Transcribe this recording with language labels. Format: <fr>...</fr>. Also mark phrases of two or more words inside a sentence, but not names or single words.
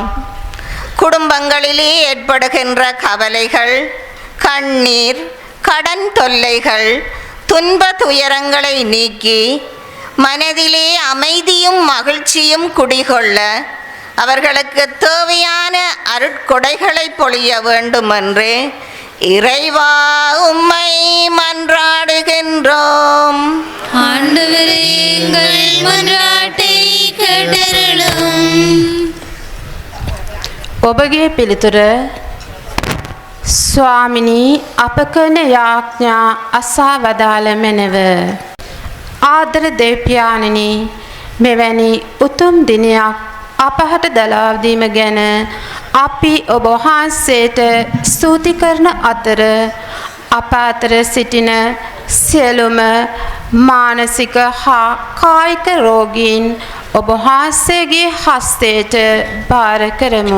<ta>குடும்பங்களிலே ஏற்படுகின்ற கவலைகள், கண்ணீர், கடன் தொல்லைகள், துன்ப துயரங்களை நீக்கி மனதிலே அமைதியும் மகிழ்ச்சியும் குடிகொள்ள அவர்களுக்கு தேவையான அருட்கொடைகளை பொழிய வேண்டுமென்று இறைவா உம்மை மன்றாடுகின்றோம். ஆண்டவரே, எங்கள் மன்றாட்டை கேட்டருளும்.</ta> <si>ඔබගේ පිළිතුර ස්වාමිනී අප කරන යාඥා අසා වදාළ මැනව. ආදර දෙවියන්නි, මෙවැනි උතුම් දිනයක් අපහට දලාවදීම ගැන අපි ඔබ වහන්සේට ස්තුති කරන අතර අප අතර සිටින සියලුම මානසික හා කායික රෝගීන් ඔබ වහන්සේගේ හස්තයට භාර කරමු.</si>